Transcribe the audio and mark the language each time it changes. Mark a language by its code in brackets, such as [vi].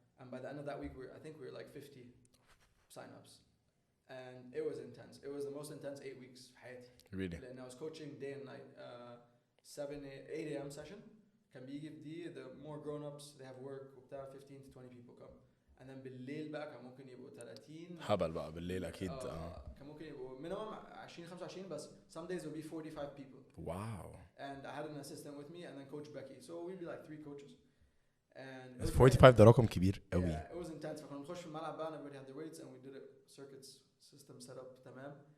[en] And by the end of that week, I think we were like 50 sign-ups. And it was intense. It was the most intense 8 weeks [ar] في حياتي. [en] Really? And I was coaching day and night. 8 a.m. session. [ar] كان بيجي في دي, [en] the more grown-ups, they have work وبتاع, 15 to 20 people come. And then [ar] بالليل بقى كان ممكن يبقوا 30. هبل بقى بالليل أكيد. كان ممكن يبقوا [en] minimum 20-25 بس some days it would be 45 people. Wow. And I had an assistant with me and then coach Becky. So we'd be like 3 coaches. And [ar] 45 ده رقم كبير قوي. [en] Yeah, it was intense. [ar] فكنا نخش في الملعب بقى, [en] everybody had their weights and we did it circuits system set up تمام.